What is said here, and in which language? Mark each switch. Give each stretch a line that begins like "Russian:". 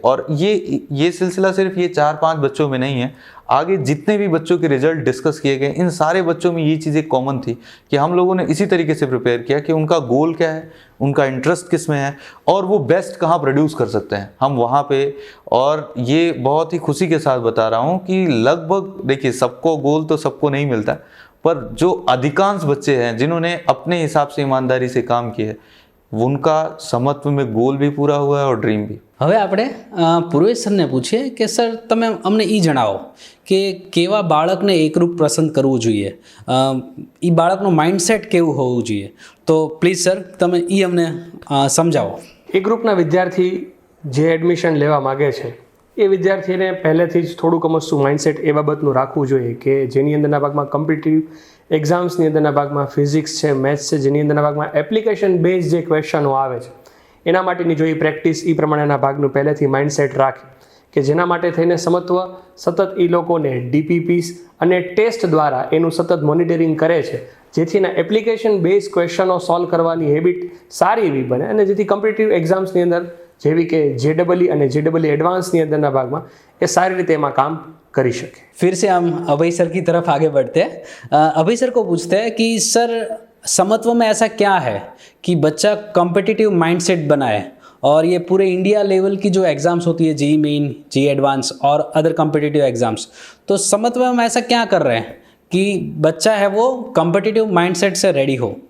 Hindi: और ये सिलसिला सिर्फ ये 4-5 बच्चों में नहीं है, आगे जितने भी बच्चों के रिजल्ट डिस्कस किए गए इन सारे बच्चों में ये चीज़ें कॉमन थी कि हम लोगों ने इसी तरीके से प्रिपेयर किया कि उनका गोल क्या है, उनका इंटरेस्ट किस में है और वो बेस्ट कहाँ प्रोड्यूस कर सकते हैं हम वहाँ पे. और ये बहुत ही खुशी के साथ बता रहा हूँ कि लगभग देखिए सबको गोल तो सबको नहीं मिलता, पर जो अधिकांश बच्चे हैं जिन्होंने अपने हिसाब से ईमानदारी से काम किया है, उनका समत्व में गोल भी पूरा हुआ है और ड्रीम भी।
Gujarati: હવે આપણે પૂર્વેશ સરને પૂછીએ કે સર તમે અમને એ જણાવો કે કેવા બાળકને એકરૂપ પસંદ કરવું જોઈએ, એ બાળકનું માઇન્ડસેટ કેવું હોવું જોઈએ, તો પ્લીઝ સર તમે એ અમને સમજાવો. એ ગ્રુપના વિદ્યાર્થી જે એડમિશન લેવા માગે છે એ વિદ્યાર્થીને પહેલેથી જ થોડુંક અમસ્તું માઇન્ડસેટ એ બાબતનું રાખવું જોઈએ કે જેની અંદરના ભાગમાં કોમ્પિટિટિવ એક્ઝામ્સની અંદરના ભાગમાં ફિઝિક્સ છે, મેથ્સ છે, જેની અંદરના ભાગમાં એપ્લિકેશન બેઝ જે ક્વેશ્ચનો આવે છે એના માટેની જો એ પ્રેક્ટિસ એ પ્રમાણેના ભાગનું પહેલેથી માઇન્ડસેટ રાખે કે જેના માટે થઈને સમત્વ સતત એ લોકોને ડીપીપીસ અને ટેસ્ટ દ્વારા એનું સતત મોનિટરિંગ કરે છે, જેથી એના એપ્લિકેશન બેઝ ક્વેશ્ચનો સોલ્વ કરવાની હેબિટ સારી એવી બને અને જેથી કોમ્પિટિટિવ એક્ઝામ્સની અંદર જેવી કે JEE અને JEE
Hindi: एडवांस अंदर भाग में ये सारी रीते में काम करी सके. फिर से हम अभय सर की तरफ आगे बढ़ते हैं. अभय सर को पूछते हैं कि सर समत्व में ऐसा क्या है कि बच्चा कॉम्पिटिटिव माइंडसेट बनाए और ये पूरे इंडिया लेवल की जो एग्ज़ाम्स होती है JEE मेन, JEE एडवांस और अदर कॉम्पिटिटिव एग्ज़ाम्स, तो समत्व में हम ऐसा क्या कर रहे हैं कि बच्चा है वो कॉम्पिटिटिव माइंडसेट से रेडी हो.